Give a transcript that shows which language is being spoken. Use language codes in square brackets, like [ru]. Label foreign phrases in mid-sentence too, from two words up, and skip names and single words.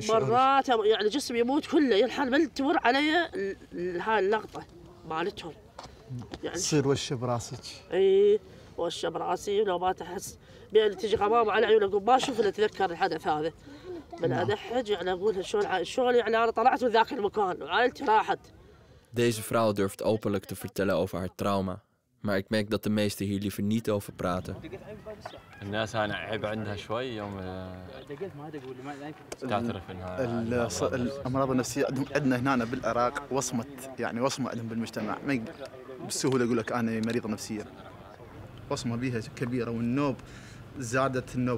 [ar] مرات يعني جسمي يموت كله ينحل من تمر علي هاي اللقطه مالتهم. يعني تصير وشه براسك؟ اي وشه براسي، ولو ما تحس بين تجي غمامه على عيوني اقول ما اشوف الا اتذكر الحدث هذا. من ادحج يعني اقول شلون يعني انا طلعت من ذاك المكان وعائلتي راحت. [nl] Deze vrouw durft openlijk te vertellen over haar trauma. Maar ik merk dat de meesten hier liever niet over praten. [ar] الناس هنا عيب عندها شوي يوم تعترف انها الامراض النفسيه عندنا هنا بالعراق وصمه، يعني وصمه عندهم بالمجتمع، ما بالسهوله يقول لك انا مريض نفسيا. وصمه بها كبيره، والنوب زادت النوب.